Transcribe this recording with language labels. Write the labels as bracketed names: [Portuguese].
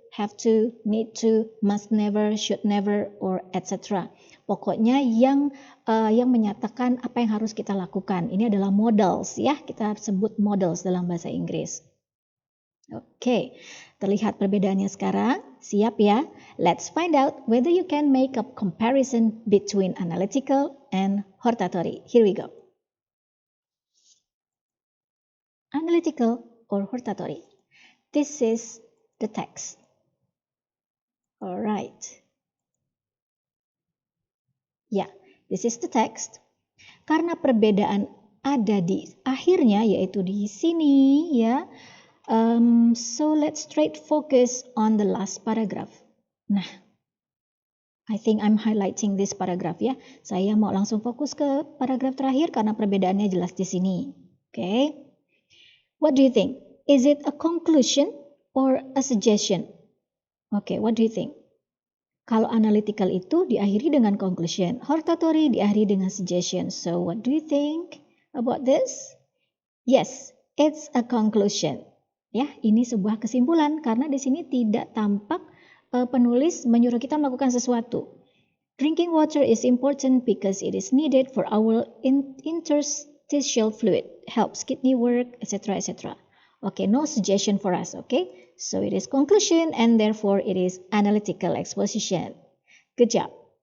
[English] have to, need to, must never, should never, or etc. [Indonesian] Pokoknya yang menyatakan apa yang harus kita lakukan. Ini adalah modals ya, kita sebut modals dalam bahasa Inggris. Oke, terlihat perbedaannya sekarang. Siap ya? [English] Let's find out whether you can make a comparison between analytical and hortatory. Here we go. Analytical or hortatory. This is the text. Alright. Ya, this is the text. [Indonesian] Karena perbedaan ada di akhirnya, yaitu di sini ya. [English] So let's straight focus on the last paragraph. Nah, I think I'm highlighting this paragraph ya. [Indonesian] Saya mau langsung fokus ke paragraf terakhir karena perbedaannya jelas di sini. [English] Okay. What do you think? Is it a conclusion or a suggestion? Okay, what do you think? [Indonesian] Kalau analytical itu diakhiri dengan conclusion, hortatory diakhiri dengan suggestion. [English] So what do you think about this? Yes, it's a conclusion. [Indonesian] Ya, ini sebuah kesimpulan karena di sini tidak tampak penulis menyuruh kita melakukan sesuatu. [English] Drinking water is important because it is needed for our interstitial fluid, helps kidney work, etc., etc. Okay, no suggestion for us, okay? So it is conclusion and therefore it is analytical exposition. Good job.